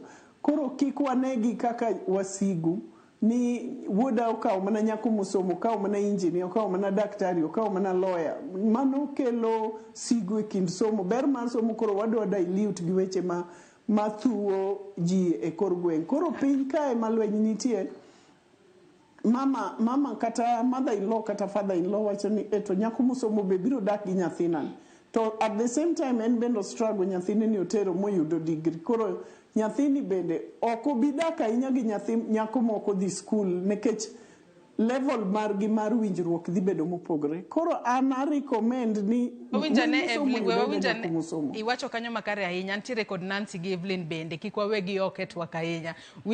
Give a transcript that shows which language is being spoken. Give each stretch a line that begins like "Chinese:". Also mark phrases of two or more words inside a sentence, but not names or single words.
Luo (Kenya and Tanzania): Koro kik wanegi kaka wasigu ni wuoda okawo mana nyako mosomo, okawo mana engineer, okawo mana daktari, okawo mana lawyer. Mano kelo sigu e kind somo. Ber mar somo koro wadwa dilute gi weche mathuo ji e kor gweng'. Koro piny kae malweny nitie, mama kata
English: mother in law
Luo (Kenya and Tanzania): kata
English: father in law
Luo (Kenya and Tanzania): wacho ni to nyako mosomo be biro dak gi nyathinan. To
English: at the same time
Luo (Kenya and Tanzania): en bendo struggle nyathine ni otero moyudo degree. Koro nyathini bende ok obi dak ahinya gi nyako moko dhi school nikech level margi mar winjruok dhi bedo mopogre. Koro ana recommend ni iwacho kanyo makare ahinya. Ntiere kod Nancy gi Evelyn bende kik wawegi ok e twak ahinya.